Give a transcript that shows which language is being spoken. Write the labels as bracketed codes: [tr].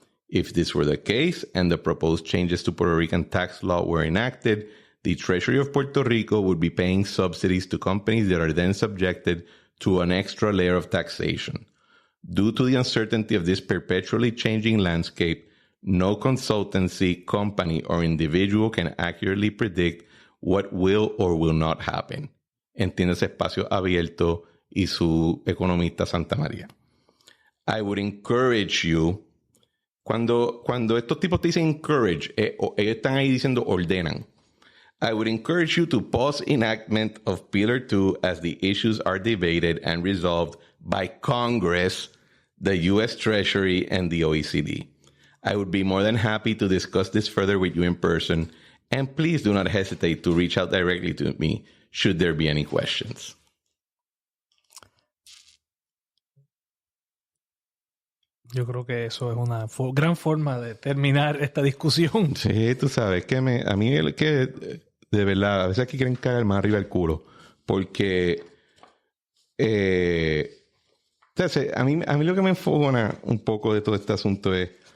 [en] If this were the case and the proposed changes to Puerto Rican tax law were enacted, the Treasury of Puerto Rico would be paying subsidies to companies that are then subjected to an extra layer of taxation. Due to the uncertainty of this perpetually changing landscape, no consultancy, company, or individual can accurately predict what will or will not happen. [es] Entiéndase Espacio Abierto y su economista Santa María. [en] I would encourage you, [es] cuando estos tipos te dicen encourage, ellos están ahí diciendo ordenan. [en] I would encourage you to pause enactment of Pillar 2 as the issues are debated and resolved by Congress, the U.S. Treasury, and the OECD. I would be more than happy to discuss this further with you in person, and please do not hesitate to reach out directly to me should there be any questions. [es] Yo creo que eso es una gran forma de terminar esta discusión. Sí, tú sabes que a mí de verdad, a veces aquí quieren caer más arriba el culo, porque entonces, a mí lo que me enfogona un poco de todo este asunto es